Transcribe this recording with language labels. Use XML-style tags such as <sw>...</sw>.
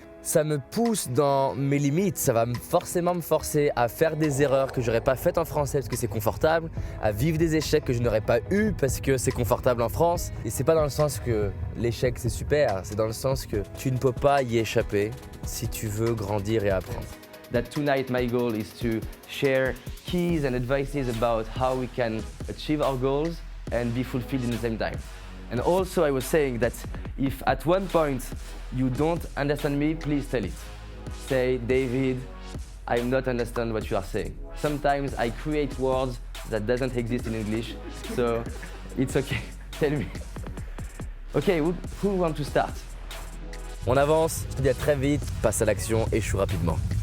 <fr>Ça me pousse dans mes limites, ça va forcément me forcer à faire des erreurs que j'aurais pas faites en français parce que c'est confortable, à vivre des échecs que je n'aurais pas eu parce que c'est confortable en France. Et c'est pas dans le sens que l'échec c'est super, c'est dans le sens que tu ne peux pas y échapper si tu veux grandir et apprendre.</fr> <en>That tonight my goal is to share keys and advices about how we can achieve our goals and be fulfilled in the same time. And also I was saying that if at one point you don't understand me, please tell it. Say, David, I not understand what you are saying. Sometimes I create words that doesn't exist in English, so it's okay, tell me. Okay, who want to start?</en> <fr>On avance, je te dis à très vite, passe à l'action, échoue rapidement.</fr>